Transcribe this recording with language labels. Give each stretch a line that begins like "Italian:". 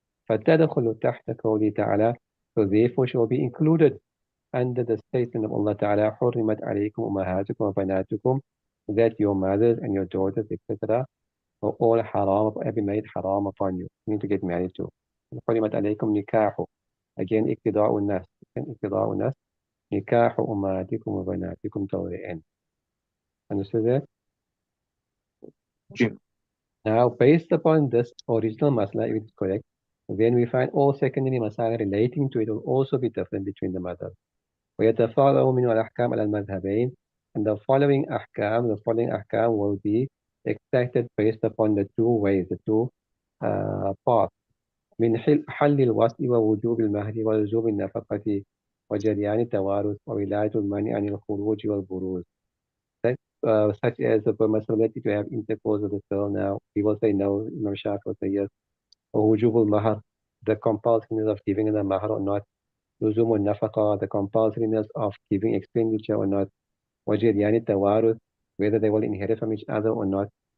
Arabic: فتدخل تحت قوله تعالى,
English: so therefore she will be included under the statement of Allah Ta'ala,
Arabic: حرمت عليكم أمهاتكم وبناتكم,
English: that your mothers and your daughters, etc., are all haram, have been made haram upon you. You need to get married to.
Arabic: حرمت عليكم نكاح.
English: Again,
Arabic: اقتضاء الناس. Again, اقتضاء الناس. نكاح أمهاتكم وبناتكم
English: till the end. Understood that? جي. Now, based upon this original masala, if it's correct, then we find all secondary masala relating to it will also be different between the madhab.
Arabic: ويتفرع منه الأحكام على المذهبين,
English: and the following ahkam will be extracted based upon the two ways, the two paths.
Arabic: من حل الوصل ووجوب المهر ولزوم النفقة وجريان التوارث وولاية المنع عن الخروج والبروز.
English: Such as the permissibility to have intercourse with the girl now. We will say no, Imam Shafi will say yes. Or wujub al-mahar, the compulsoriness of giving the mahar or not. Luzum al-nafaqa, the compulsoriness of giving expenditure or not. Wajiryan tawarus, whether they will inherit from each other or not.